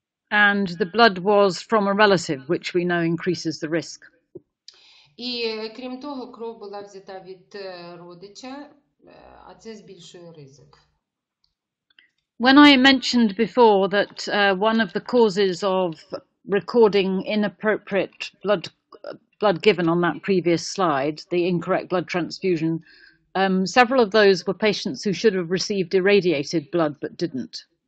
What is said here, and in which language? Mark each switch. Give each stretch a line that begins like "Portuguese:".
English: And the blood was from a relative, which we know increases the risk.
Ukrainian: І, крім того, кров була взята від родича, а це збільшує ризик.
English: When I mentioned before that one of the causes of recording inappropriate blood given on that previous slide, the incorrect blood transfusion, several of those were patients who should have received irradiated blood but didn't.